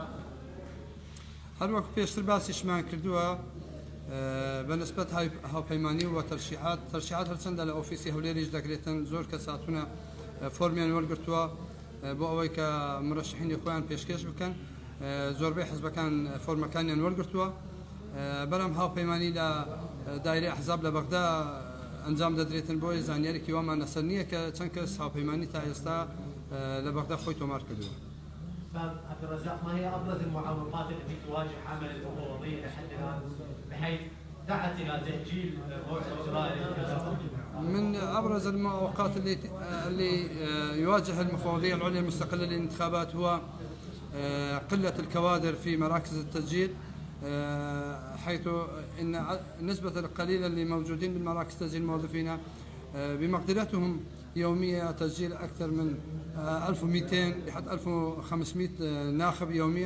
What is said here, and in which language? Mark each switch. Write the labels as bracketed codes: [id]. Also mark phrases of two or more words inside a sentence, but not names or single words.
[ckb] هەر وەکو پێشتر باسیشمان کردووە بەنسبەت هاوپەیمانی و تەرشیحات هەرچەندە لە ئۆفیسی هەولێریش دەکرێتن زۆر کەس هاتوونە فۆرمیان وەرگرتووە بۆ ئەوەی کە مرەشحینی خۆیان پێشکەش بکەن زۆربەی حزبەکان فۆرمەکانیان وەرگرتووە بەڵام هاوپەیمانی لە دایرەی ئەحزاب لە بەغدا ئەنجام دەدرێتن بۆی زانیاریی وامان لەسەر نییە کە چەند کەس هاوپەیمانی تا ئێستا لە بەغدا خۆی تۆمار کردووە. [ar] عبد الرزاق ما هي ابرز المعوقات التي تواجه عمل المفوضيه لحد الان بحيث دعت الى تاجيل موعد اجراء الانتخابات؟ من ابرز المعوقات اللي يواجه المفوضيه العليا المستقله للانتخابات هو قله الكوادر في مراكز التسجيل، حيث ان نسبه القليله اللي موجودين بالمراكز تسجيل الموظفين بمقدرتهم يوميا تسجيل اكثر من 1200 لحد 1500 ناخب يوميا.